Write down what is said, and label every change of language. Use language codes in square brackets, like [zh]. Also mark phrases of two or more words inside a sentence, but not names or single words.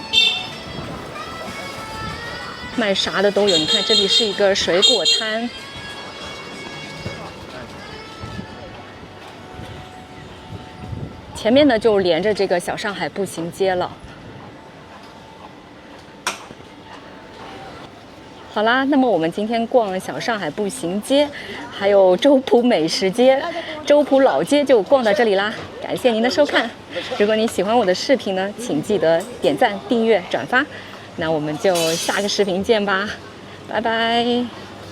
[zh] 賣啥的都有，你看這裡是一個水果攤，前面呢就連着這個小上海步行街了。好啦，那麼我們今天逛小上海步行街，還有周浦美食街、周浦老街就逛到這裡啦。感謝您的收看，如果你喜歡我的視頻呢，請記得點讚、訂閱、轉發。那我們就下個視頻見吧，拜拜。